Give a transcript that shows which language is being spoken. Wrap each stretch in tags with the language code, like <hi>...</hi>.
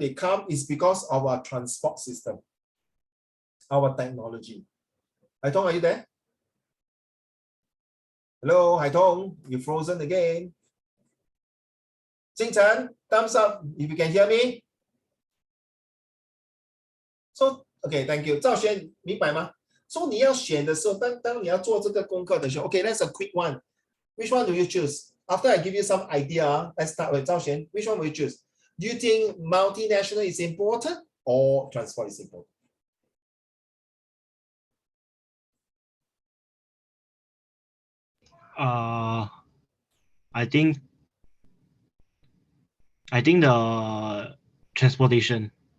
<en>They come is because of our transport system, our technology. 海彤 are you there? Hello, 海彤 you frozen again. 星辰 thumbs up if you can hear me. So okay, thank you. 赵轩</en> <zh>明白吗？ So 你要选的时候，当你要做这个功课的时候 ，</zh> <en>Okay, that's a quick one. Which one do you choose? After I give you some idea, let's start with 赵轩. Which one will you choose? Do you think multinational is important or transport is important? I think the transportation.</en>